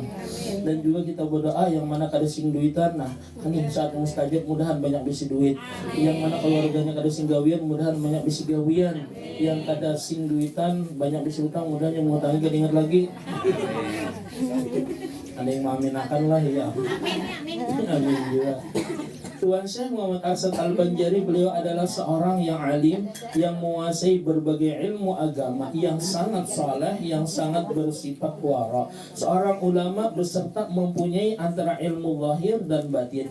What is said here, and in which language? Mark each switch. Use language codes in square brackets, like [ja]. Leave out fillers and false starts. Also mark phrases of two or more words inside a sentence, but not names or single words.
[bjn] Dan juga kita berdoa yang mana kada sing duitan, ini saat mustajab, mudahan banyak bisi duit. Yang mana keluarganya kada sing gawian, mudahan banyak bisi gawian. Yang kada sing duitan, banyak bisi utang, mudahan yang mengutangi kada ingat lagi. Ada yang mengaminakan lah ya. [id] Amin juga. Tuan Syekh Muhammad Arsyad Al-Banjari, beliau adalah seorang yang alim, yang menguasai berbagai ilmu agama, yang sangat saleh, yang sangat bersifat wara. Seorang ulama beserta mempunyai antara ilmu zahir dan batin.